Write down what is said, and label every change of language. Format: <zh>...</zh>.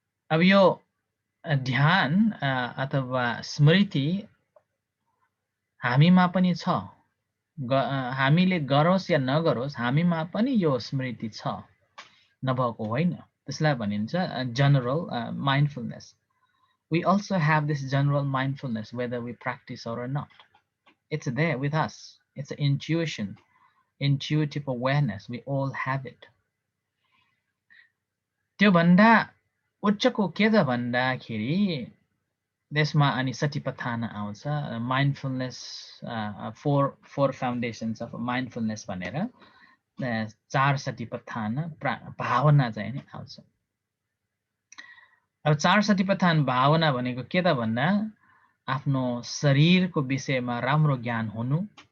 <ne>अब यो ध्यान अथवा स्मृति हामीमा पनि छ हामीले गरोस् या नगरोस् हामीमा पनि यो स्मृति छ नभएको होइन त्यसलाई भनिन्छ general mindfulness.</ne> <en>We also have this general mindfulness whether we practice or not. It's there with us. It's an intuition, intuitive awareness. We all have it.</en> <ne>त्यो भन्दा उच्चको के त भन्दाखेरि त्यसमा अनि सतिपथान आउँछ</ne> <en>mindfulness four foundations of mindfulness</en> <ne>भनेर चार सतिपथान भावना चाहिँ नि आउँछ अब चार सतिपथान भावना भनेको के त भन्दा आफ्नो शरीरको विषयमा राम्रो ज्ञान हुनु</ne>